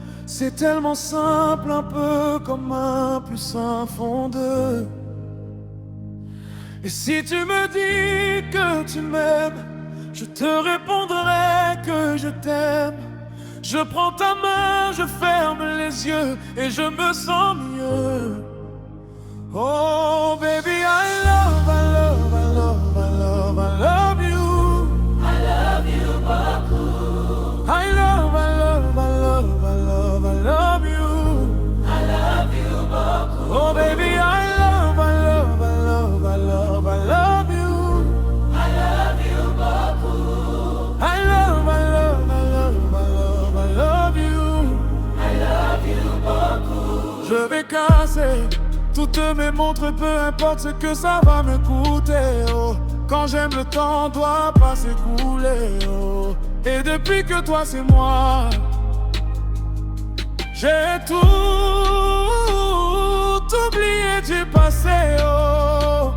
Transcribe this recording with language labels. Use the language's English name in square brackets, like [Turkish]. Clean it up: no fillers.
[French] C'est tellement simple, un peu comme un plus un fond de. Et si tu me dis que tu m'aimes, je te répondrai que je t'aime. Je prends ta main, je ferme les yeux et je me sens mieux. [English] Oh baby, I love, I love, I love, I love, I love you. I love you [French] beaucoup. [English] I love, I love, I love, I love, I love you. I love you [French] beaucoup. [English] Oh baby, I love, I love, I love, I love, I love you. I love you [French] beaucoup. [English] I love, I love, I love, I love, I love you. I love you [French] beaucoup. Je vais casser toutes mes montres, peu importe ce que ça va me coûter, oh. Quand j'aime le temps doit pas s'écouler, oh. Et depuis que toi c'est moi, j'ai tout oublié du passé, oh.